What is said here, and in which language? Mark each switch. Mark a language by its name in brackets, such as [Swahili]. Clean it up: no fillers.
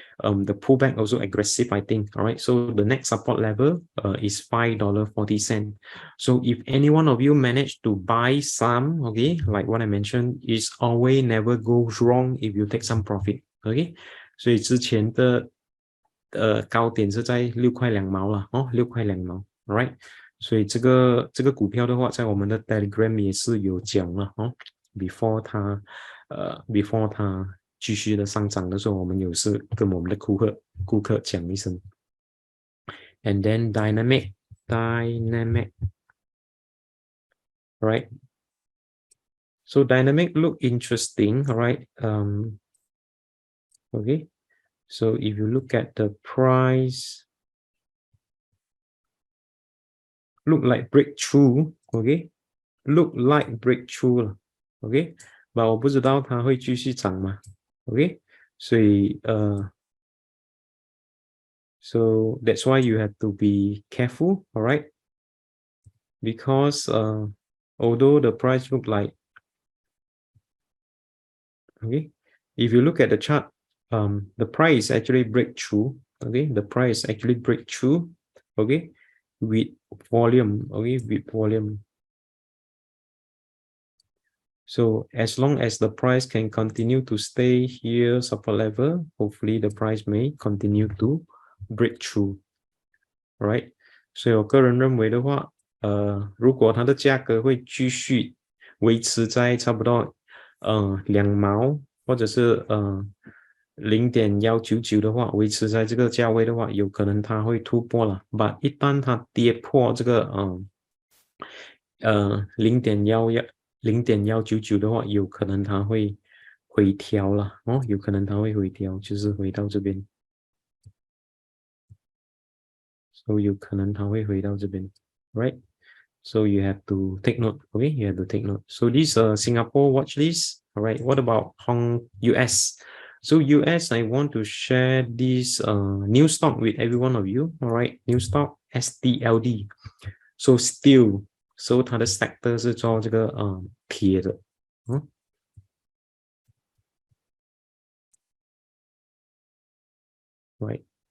[English] The pullback also aggressive, I think, all right. So the next support level is $5.40. So if any one of you manage to buy some, okay, like what I mentioned, is always never goes wrong if you take some profit, okay. [Chinese] 所以之前的高点是在6块2毛了哦，6块2毛 ， [English] right？ [Chinese] 所以这个股票的话，在我们的 Telegram 也是有讲了哦 ， [English] before [Chinese] 它继续的上涨的时候，我们有是跟我们的顾客讲一声。 [English] And then DynaMac, right? So DynaMac look interesting, right? Okay. So if you look at the price, look like breakthrough, okay? Look like breakthrough, okay? But [Chinese] 我不知道它会继续涨吗 ？ [English] Okay? [Chinese] 所以 [English] so that's why you have to be careful, all right? Because although the price look like, okay, if you look at the chart, the price actually breakthrough, okay? The price actually breakthrough, okay, with volume, okay, with volume. So as long as the price can continue to stay here support level, hopefully the price may continue to break through. Right? [Chinese] 所以我个人认为的话，如果它的价格会继续维持在差不多2毛或者是0.199的话，维持在这个价位的话，有可能它会突破了。 [English] But [Chinese] 一旦它跌破这个0.199的话，有可能它会回调了哦，有可能它会回调，就是回到这边。 [English] So [Chinese] 有可能它会回到这边 ， [English] right? So you have to take note, okay? You have to take note. So this Singapore watch list, all right? What about US? So US, I want to share this new stock with every one of you, all right? New stock STLD. So steel, so [Chinese] 它的 [English] sector [Chinese] 是做这个铁的， [English] right?